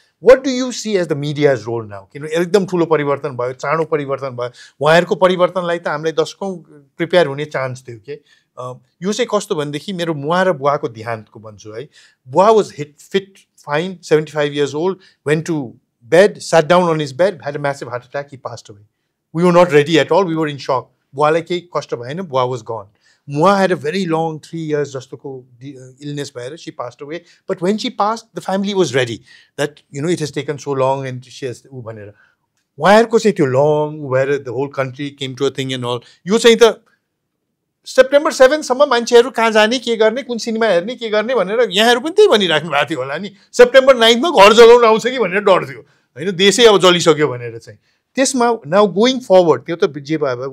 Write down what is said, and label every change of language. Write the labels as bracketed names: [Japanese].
[English] What do you see as the media's role now? [Nepali] किनभने एकदम ठुलो परिवर्तन भयो, चाँडो परिवर्तन भयो. उहाँहरूको परिवर्तनलाई त हामीलाई दशकौँ प्रिपेयर हुने चान्स थियो कि. यो चाहिँ कस्तो भनेदेखि मेरो मुवा र बुवाको देहान्तको भन्छु है. [English] बुवा was fit fine, 75 years old, went to bed, sat down on his bed, had a massive heart attack, he passed away. We were not ready at all, we were in shock. [Nepali] बुवालाई केही कष्ट भएन, बुवा [English] was gone. Mua had a very long 3 years just to illness where she passed away. But when she passed, the family was ready. That, it has taken so long and she has... Why was it long, where the whole country came to a thing and all? You say the September 7th, [Nepali] सम्म मान्छेहरु कहाँ जाने के गर्ने कुन cinema हेर्ने के गर्ने भनेर यहाँहरु पनि त्यही भनिराख्नु भएको थियो होला नि. September 9th मा घर जलाउन आउँछ कि भनेर डर थियो. हैन देशै अब जलिसक्यो भनेर चाहिँ. त्यसमा [English] now going forward [Nepali] त्यो त जे भयो.